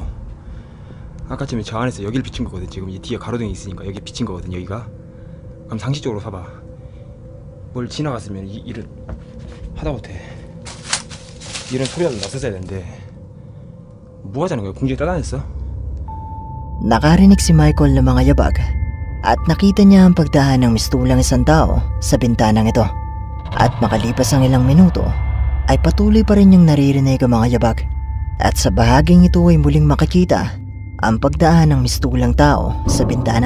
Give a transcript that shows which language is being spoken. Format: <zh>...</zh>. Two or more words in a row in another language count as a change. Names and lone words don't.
<ko>아까쯤에 저 안에서 여기를 비친 거거든. 지금 이 뒤에 가로등이 있으니까 여기 비친 거거든 여기가. 그럼 상식적으로 봐봐. 뭘 지나갔으면 일을 하다못해 이런 소리라도 났었어야 되는데 뭐 하자는 거야? 공중에 따다녔어?</ko> <tl>Nakarinig si Michael ng mga yabag at nakita niya ang pagdahan ng mistulang isang tao sa bintanang ito. At makalipas ang ilang minuto ay patuloy pa rin niyang naririnig ang mga yabag. At sa bahaging ito ay muling makikita ang pagdaan ng mistulang tao sa bintana.</tl>